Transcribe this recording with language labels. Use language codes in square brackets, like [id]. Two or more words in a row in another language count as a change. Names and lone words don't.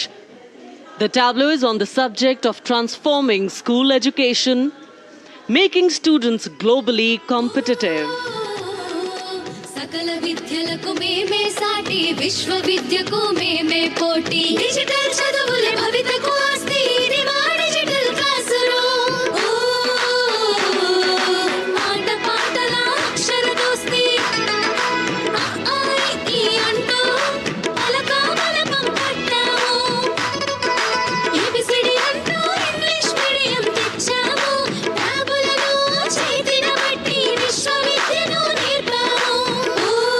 [en] The tableau is on the subject of transforming school education, making students globally competitive. [te] सकल विद्यలకు మేమే సాటి విశ్వవిద్యకు మేమే పోటీ డిజిటల్ చదువులే భవితకు ఆస్తి ఇది మా [en] digital class room [te] ఆట పాటల అక్షర దోస్తి ఈ అంటూ పలక బలపం పట్టాము ఏబిసిడి అంటూ [en] English medium [te] తెచ్చాము ట్యాబులలో చేతిన బట్టి విశ్వవిద్యను నేర్పాము